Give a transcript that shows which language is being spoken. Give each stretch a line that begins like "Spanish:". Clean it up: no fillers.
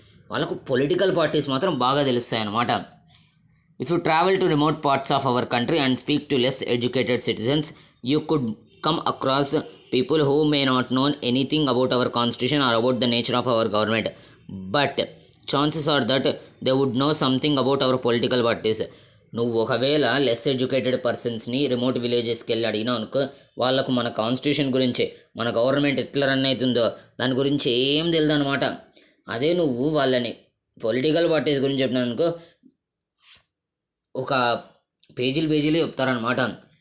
Telugu: వాళ్ళకు political parties మాత్రం బాగా తెలుస్తాయి అన్నమాట.
English: If you travel to remote parts of our country and speak to less educated citizens, you could come across people who may not know anything about our constitution or about the nature of our government, but chances are that they would know something about our political parties.
Telugu: నువ్వు ఒకవేళ less educated పర్సన్స్ని remote విలేజెస్కి వెళ్ళి అడిగినావు అనుకో, వాళ్ళకు మన constitution గురించి, మన government ఎట్లా run అవుతుందో దాని గురించి ఏం తెలియదు అనమాట. అదే నువ్వు వాళ్ళని పొలిటికల్ పార్టీస్ గురించి చెప్పినావు అనుకో, ఒక పేజీలు చెప్తారనమాట.